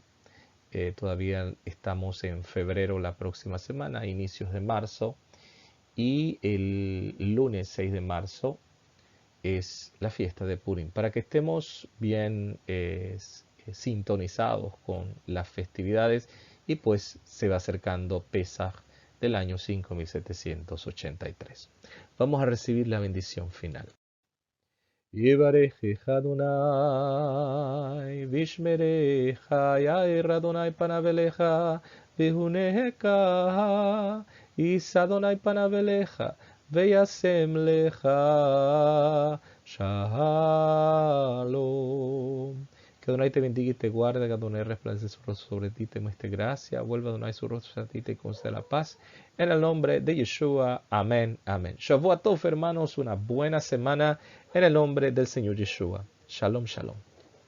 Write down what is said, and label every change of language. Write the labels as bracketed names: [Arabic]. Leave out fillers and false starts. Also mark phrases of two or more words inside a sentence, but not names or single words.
[Spanish] Todavía estamos en febrero la próxima semana, inicios de marzo, y el lunes 6 de marzo es la fiesta de Purim, para que estemos bien sintonizados con las festividades, y pues se va acercando Pesaj del año 5783. Vamos a recibir la bendición final. [Hebrew] יברכך אדוני וישמרך יאר אדוני פניו אליך ויחנך ישא אדוני פניו אליך וישם לך שלום. [Spanish] Que Adonai te bendiga y te guarde, que Adonai resplandece su rostro sobre ti, te muestre gracia, vuelva Adonai su rostro a ti y te conceda la paz. En el nombre de Yeshua, amén, amén. [Hebrew] שבוע טוב, [Spanish] hermanos, una buena semana en el nombre del Señor Yeshua. [Hebrew] שלום שלום.